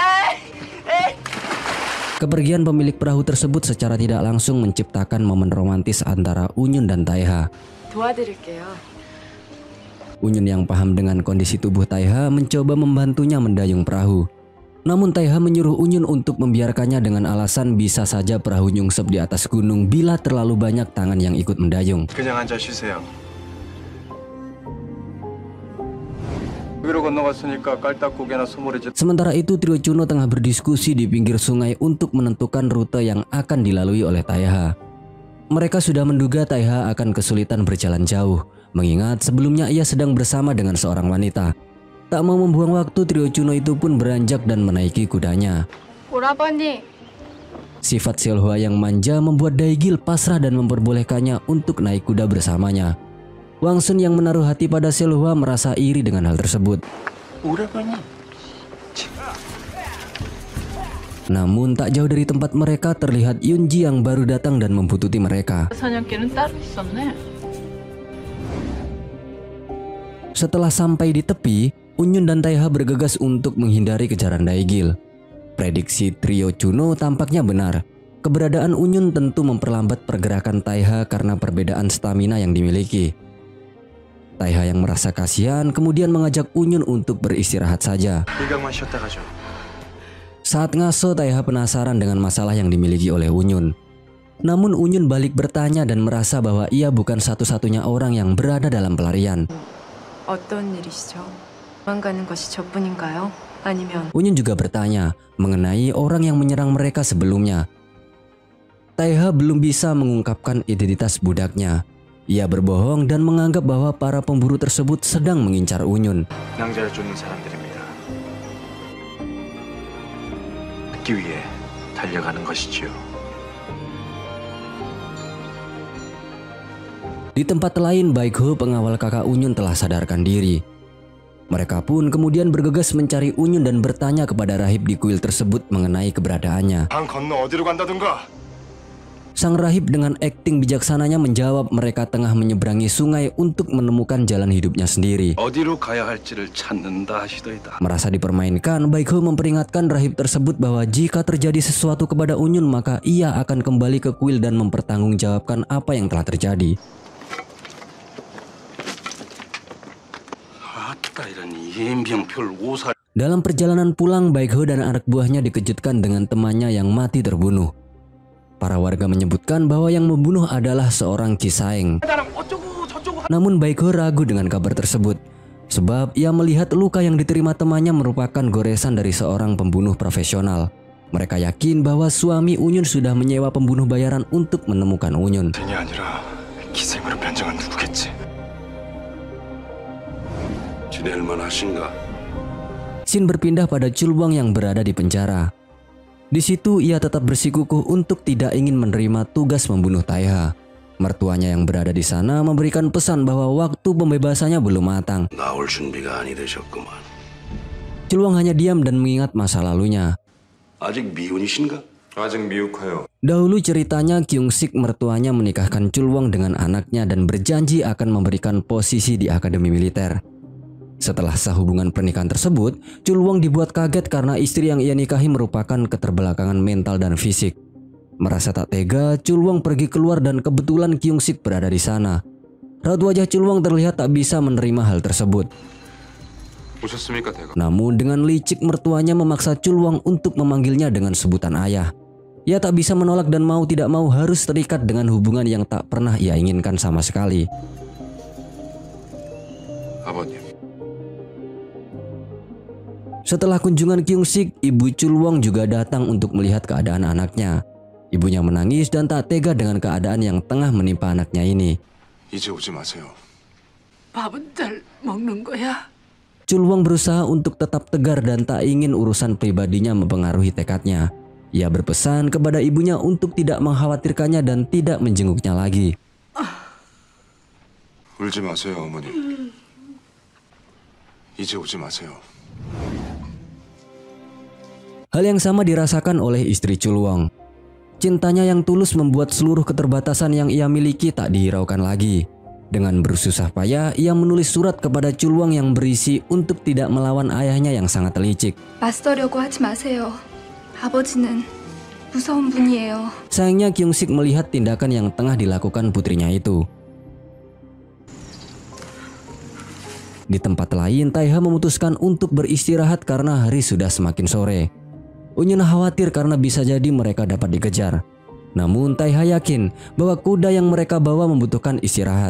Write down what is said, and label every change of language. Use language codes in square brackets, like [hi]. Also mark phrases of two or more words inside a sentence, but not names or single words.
[id] Kepergian pemilik perahu tersebut secara tidak langsung menciptakan momen romantis antara Unyun dan Taiha. [ko] 도와드릴게요. [id] Unyun yang paham dengan kondisi tubuh Taiha mencoba membantunya mendayung perahu. Namun Taiha menyuruh Unyun untuk membiarkannya dengan alasan bisa saja perahu nyungsep di atas gunung bila terlalu banyak tangan yang ikut mendayung. [ko] 그냥 앉아 쉬세요. 여기로 건너갔으니까 깔딱고개나 소머리집. [id] Sementara itu Trio Chuno tengah berdiskusi di pinggir sungai untuk menentukan rute yang akan dilalui oleh Taiha. Mereka sudah menduga Taiha akan kesulitan berjalan jauh, mengingat sebelumnya ia sedang bersama dengan seorang wanita. Tak mau membuang waktu, Trio Chuno itu pun beranjak dan menaiki kudanya. [ko] 오라버니. [id] Sifat Seolhwa yang manja membuat Daigil pasrah dan memperbolehkannya untuk naik kuda bersamanya. Wangsun yang menaruh hati pada Seolhwa merasa iri dengan hal tersebut. [ko] 오라버니. [id] Namun tak jauh dari tempat mereka terlihat Yunji yang baru datang dan membututi mereka. [ko] 사냥개는 따로 있었네. [id] Setelah sampai di tepi, Unyun dan Taiha bergegas untuk menghindari kejaran Daigil. Prediksi Trio Chuno tampaknya benar. Keberadaan Unyun tentu memperlambat pergerakan Taiha karena perbedaan stamina yang dimiliki. Taiha yang merasa kasihan kemudian mengajak Unyun untuk beristirahat saja. [ko] 일각만 쉬었다 가죠. [id] Saat ngaso, Taiha penasaran dengan masalah yang dimiliki oleh Unyun. Namun Unyun balik bertanya dan merasa bahwa ia bukan satu-satunya orang yang berada dalam pelarian. [ko] 어떤 일이시죠? 도망가는 것이 저뿐인가요? 아니면 [id] Unyun juga bertanya mengenai orang yang menyerang mereka sebelumnya. Taiha belum bisa mengungkapkan identitas budaknya. Ia berbohong dan menganggap bahwa para pemburu tersebut sedang mengincar Unyun. [ko] 낭자를 쫓는 사람들입니다. 찾기 위해 달려가는 것이지요. [id] Di tempat lain, Baekho, pengawal kakak Unyun, telah sadarkan diri. Mereka pun kemudian bergegas mencari Unyun dan bertanya kepada rahib di kuil tersebut mengenai keberadaannya. [ko] 강 건너 어디로 간다든가. [id] Sang rahib dengan akting bijaksananya menjawab mereka tengah menyeberangi sungai untuk menemukan jalan hidupnya sendiri. [ko] 어디로 가야 할지를 찾는다 하시더이다. [id] Merasa dipermainkan, Baekho memperingatkan rahib tersebut bahwa jika terjadi sesuatu kepada Unyun maka ia akan kembali ke kuil dan mempertanggungjawabkan apa yang telah terjadi. [ko] 아따 이런 이엠병풀 오살. [id] Dalam perjalanan pulang, Baekho dan anak buahnya dikejutkan dengan temannya yang mati terbunuh. Para warga menyebutkan bahwa yang membunuh adalah seorang Kisaeng. Namun Baekho ragu dengan kabar tersebut, sebab ia melihat luka yang diterima temannya merupakan goresan dari seorang pembunuh profesional. Mereka yakin bahwa suami Unyun sudah menyewa pembunuh bayaran untuk menemukan Unyun. [ko] 이 아니라 기생으로 변장한 누구겠지. 지낼만 하신가? [id] Shin berpindah pada Chulwang yang berada di penjara. Di situ ia tetap bersikukuh untuk tidak ingin menerima tugas membunuh Taiha. Mertuanya yang berada di sana memberikan pesan bahwa waktu pembebasannya belum matang. [ko] 나올 준비가 아니 되셨구만. [id] Chulwang hanya diam dan mengingat masa lalunya. [ko] 아직 미혼이신가? 아직 미흡해요. [id] Dahulu ceritanya Kyung-sik mertuanya menikahkan Chulwang dengan anaknya dan berjanji akan memberikan posisi di akademi militer. Setelah sah hubungan pernikahan tersebut, Chulwang dibuat kaget karena istri yang ia nikahi merupakan keterbelakangan mental dan fisik. Merasa tak tega, Chulwang pergi keluar dan kebetulan Kyung-sik berada di sana. Raut wajah Chulwang terlihat tak bisa menerima hal tersebut. [ko] 오셨습니까, 대가? [id] Namun dengan licik mertuanya memaksa Chulwang untuk memanggilnya dengan sebutan ayah. Ia tak bisa menolak dan mau tidak mau harus terikat dengan hubungan yang tak pernah ia inginkan sama sekali. [ko] 아버님. [id] Setelah kunjungan Kyung-sik, ibu Chulwang juga datang untuk melihat keadaan anaknya. Ibunya menangis dan tak tega dengan keadaan yang tengah menimpa anaknya ini. [ko] 이제 오지 마세요. 밥은 잘 먹는 거야? [id] Chulwang berusaha untuk tetap tegar dan tak ingin urusan pribadinya mempengaruhi tekadnya. Ia berpesan kepada ibunya untuk tidak mengkhawatirkannya dan tidak menjenguknya lagi. [ko] 울지 마세요, 어머니. 이제 오지 마세요. [id] Hal yang sama dirasakan oleh istri Chulwang. Cintanya yang tulus membuat seluruh keterbatasan yang ia miliki tak dihiraukan lagi. Dengan bersusah payah, ia menulis surat kepada Chulwang yang berisi untuk tidak melawan ayahnya yang sangat licik. [ko] 맞서려고 하지 마세요. 아버지는 무서운 분이에요. [id] Sayangnya Kyung-sik melihat tindakan yang tengah dilakukan putrinya itu. Di tempat lain, Taiha memutuskan untuk beristirahat karena hari sudah semakin sore. Unyun khawatir karena bisa jadi mereka dapat dikejar. Namun Taiha yakin bahwa kuda yang mereka bawa membutuhkan istirahat.